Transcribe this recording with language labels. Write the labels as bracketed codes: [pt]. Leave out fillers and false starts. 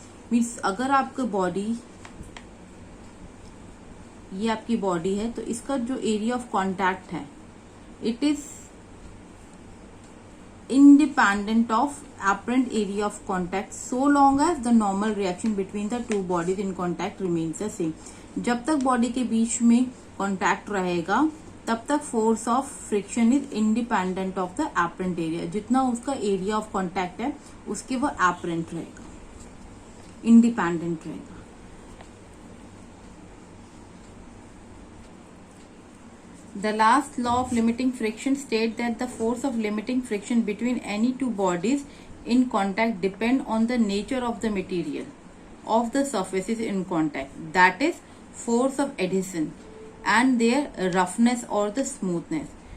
[en] Means [hi] अगर आपका body ये आपकी बॉडी है तो इसका जो [en] Area of contact है it is independent of apparent area of contact so long as the normal reaction between the two bodies in contact remains the same. [hi] जब तक बॉडी के बीच में कांटेक्ट रहेगा तब तक [en] Force of friction is independent of the apparent area. [hi] जितना उसका area of contact है उसके वो एपरेंट रहेगा, इंडिपेंडेंट रहेगा. [en] The last law of limiting friction states that the force of limiting friction between any two bodies in contact depend on the nature of the material of the surfaces in contact, that is force of adhesion and their roughness or the smoothness.